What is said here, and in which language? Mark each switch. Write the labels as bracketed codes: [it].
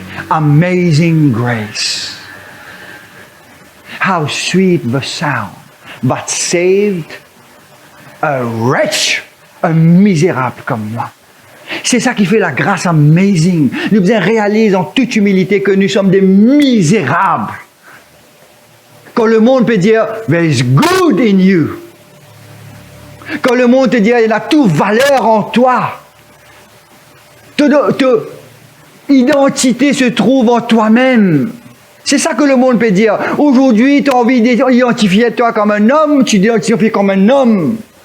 [en] Amazing grace. How sweet the sound, but saved a wretch, [fr] un misérable comme moi. C'est ça qui fait la grâce amazing. Nous réalisons en toute humilité que nous sommes des misérables. Quand le monde peut dire, [en] there is good in you. [fr] Quand le monde te dit, il y a toute valeur en toi. Ton identité se trouve en toi-même. C'est ça que le monde peut dire. Aujourd'hui, tu as envie d'identifier toi comme un homme, tu t'identifies comme un homme.